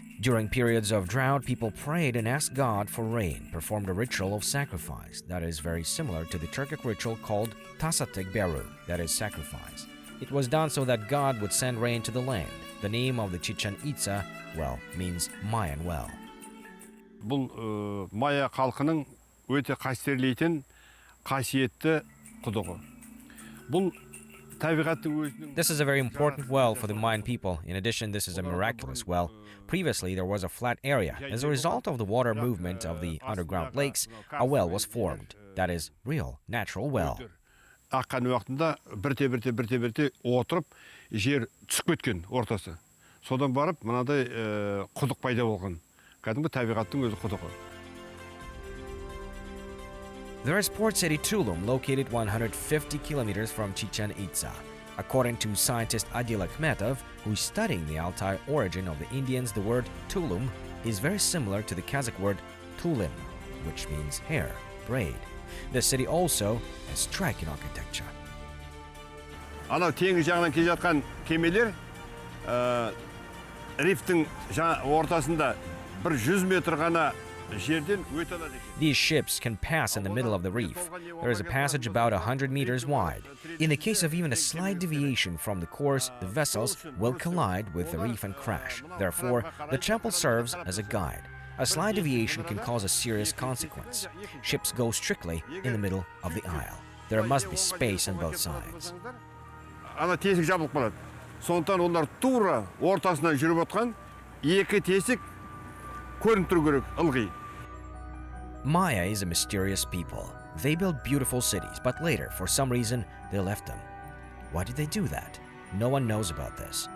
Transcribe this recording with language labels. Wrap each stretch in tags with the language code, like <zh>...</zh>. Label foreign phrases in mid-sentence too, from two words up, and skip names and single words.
<en>During periods of drought, people prayed and asked God for rain, performed a ritual of sacrifice that is very similar to the Turkic ritual called Tasatek Beru, that is sacrifice. It was done so that God would send rain to the land. The name of the Chichen Itza well means Mayan well.</en> <kk>Бұл майя халқының өте қастерлейтін, қасиетті құдығы. Бұл</kk> <en>This is a very important well for the Mayan people. In addition, this is a miraculous well. Previously, there was a flat area. As a result of the water movement of the underground lakes, a well was formed. That is, real, natural well.</en> <kk>Аққан уақытында бірте отырып, жер түсіп кеткен ортасы. Содан барып, мынадай құдық пайда болған. Кәдімгі табиғаттың өзі құдығы.</kk> <en>There is port city Tulum, located 150 kilometers from Chichen Itza. According to scientist Adil Akhmetov, who is studying the Altai origin of the Indians, the word Tulum is very similar to the Kazakh word Tulim, which means hair, braid. The city also has striking architecture.</en> <kk>Анау теңіз жағынан келе жатқан кемелер рифтің ортасында 100 метр ғана жерден өте алады екен.</kk> <en>These ships can pass in the middle of the reef. There is a passage about 100 meters wide. In the case of even a slight deviation from the course, the vessels will collide with the reef and crash. Therefore, the temple serves as a guide. A slight deviation can cause a serious consequence. Ships go strictly in the middle of the aisle. There must be space on both sides.</en> <kk>Ана тесік жабылып қалады. Сондықтан олар тура ортасынан жүріп отқан екі тесік көрініп тұру керек, ылғи.</kk> <en>Maya is a mysterious people. They built beautiful cities, but later, for some reason, they left them. Why did they do that? No one knows about this.</en>